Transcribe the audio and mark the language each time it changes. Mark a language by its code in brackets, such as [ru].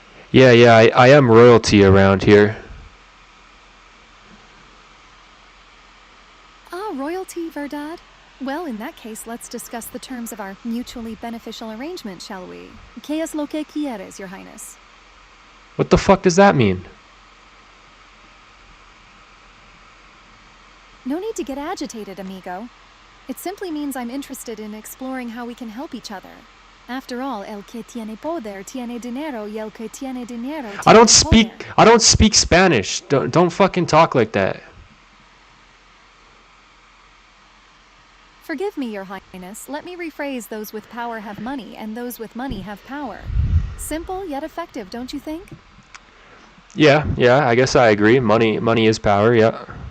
[en] Yeah, I am royalty around here. Ah, royalty, Verdad? Well, in that case, let's discuss the terms of our mutually beneficial arrangement, shall we? [es] ¿Qué es lo que quieres, [en] Your Highness? What the fuck does that mean? No need to get agitated, amigo. It simply means I'm interested in exploring how we can help each other. After all, [es] el que tiene poder tiene dinero, y el que tiene dinero tiene [en] I don't speak Spanish. Don't fucking talk like that. Forgive me, Your Highness. Let me rephrase: those with power have money, and those with money have power. Simple yet effective, don't you think? Yeah, I guess I agree. Money is power, yeah.